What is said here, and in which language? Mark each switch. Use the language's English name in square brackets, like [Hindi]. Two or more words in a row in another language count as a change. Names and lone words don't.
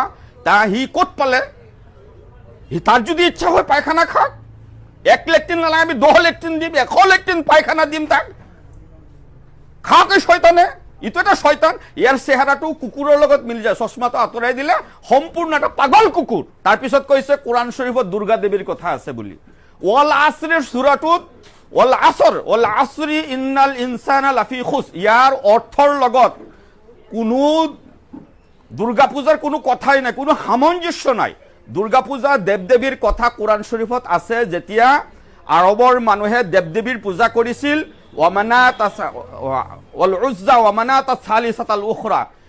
[Assamese] সি ক'ত পালে সি তাৰ যদি ইচ্ছা হয় পায়খানা খাক 1 লেট্ৰিন নালাগে আমি 10 লেট্ৰিন দিম 100 লেট্ৰিন পায়খানা দিম তাক খাক এই শয়তানে ইটো এটা শয়তান ইয়াৰ চেহাৰাটো কুকুৰৰ লগত মিলি যায় চশমাটো আঁতৰাই দিলে সম্পূৰ্ণ এটা পাগল কুকুৰ তাৰপিছত কৈছে কোৰাণ শৰীফত দুৰ্গা দেৱীৰ কথা আছে বুলি ওয়াল আসৰিৰ সূৰাটোত [Arabic] والعصر إن الإنسان لفي خسر [Assamese] ইয়াৰ অৰ্থৰ লগত কোনো দুৰ্গা পূজাৰ কোনো কথাই নাই কোনো সামঞ্জস্য নাই দুৰ্গা পূজা দেৱ-দেৱীৰ কথা কোৰাণ শৰীফত আছে যেতিয়া আৰবৰ মানুহে দেৱ-দেৱীৰ পূজা কৰিছিল [Arabic] ومناة والعزى ومناة الثالثة الأخرى